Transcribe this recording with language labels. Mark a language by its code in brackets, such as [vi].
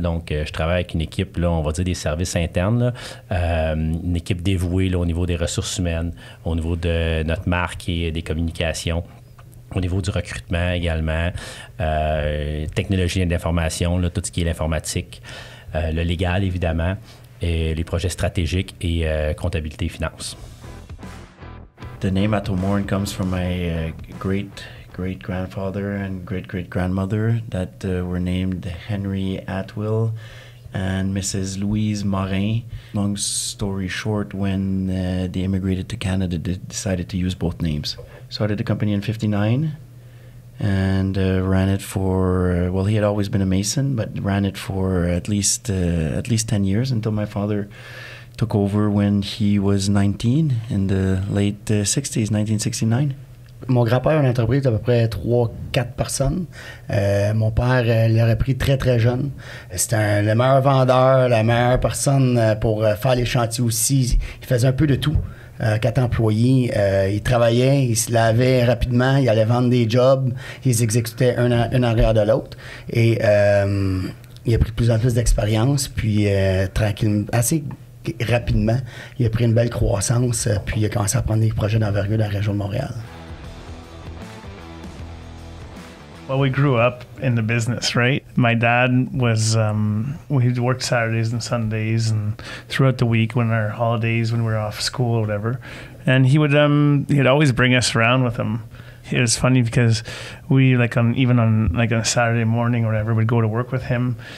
[fr] Donc, je travaille avec une équipe, là, on va dire des services internes, là, une équipe dévouée là, au niveau des ressources humaines, au niveau de notre marque et des communications. Au niveau du recrutement également, technologie et d'information, là, tout ce qui est l'informatique, le légal évidemment, et les projets stratégiques et comptabilité et finances. [en] The name Atwill-Morin comes from my great-grandfather and great-great-grandmother that were named Henry Atwill and Mrs. Louise Morin. Long story short, when they immigrated to Canada, they decided to use both names. Started the company in 1959 and ran it for, he had always been a mason, but ran it for at least 10 years until my father took over when he was 19 in the late 60s, 1969. [fr] Mon grand-père a une entreprise d'à peu près 3-4 personnes. Mon père l'aurait pris très, très jeune. C'était le meilleur vendeur, la meilleure personne pour faire les chantiers aussi. Il faisait un peu de tout. 4 employés. Il travaillait, il se lavait rapidement, il allait vendre des jobs, il les exécutait un en arrière de l'autre. Et il a pris de plus en plus d'expérience, puis tranquillement, assez rapidement, il a pris une belle croissance, puis il a commencé à prendre des projets d'envergure dans la région de Montréal. [en] Well, we grew up in the business, right? My dad was, he worked Saturdays and Sundays and throughout the week when our holidays, when we were off school or whatever. And he'd always bring us around with him. It was funny because we, even on a Saturday morning or whatever, we'd go to work with him